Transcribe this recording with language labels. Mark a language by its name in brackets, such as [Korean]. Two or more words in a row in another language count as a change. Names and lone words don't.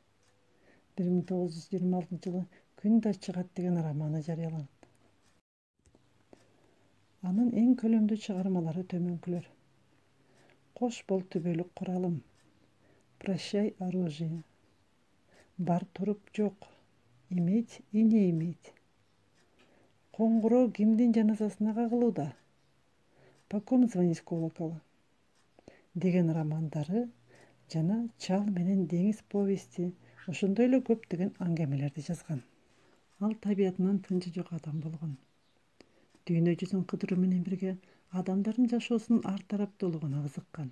[Kyrgyz] 1926-жылы Күн да чыгат деген романы жарыяланат. Анын эң көлөмдүү чыгармалары төмөнкүлөр: Кош бол түбөлүк куралым, Прощай оружие, Бар туруп жок, Иметь и не иметь. Коңгуроо кимдин жаназасына кагылууда? По ком звонить колокола? Деген романдары жана Чал менен деңиз повести ошондой эле көптөгөн аңгемелерди жазган. Ал табиятынан тынчы жок адам болгон. Дүйнө жүзүн кыдыруу менен бирге адамдардын жашоосунун ар тараптуулугуна кызыккан.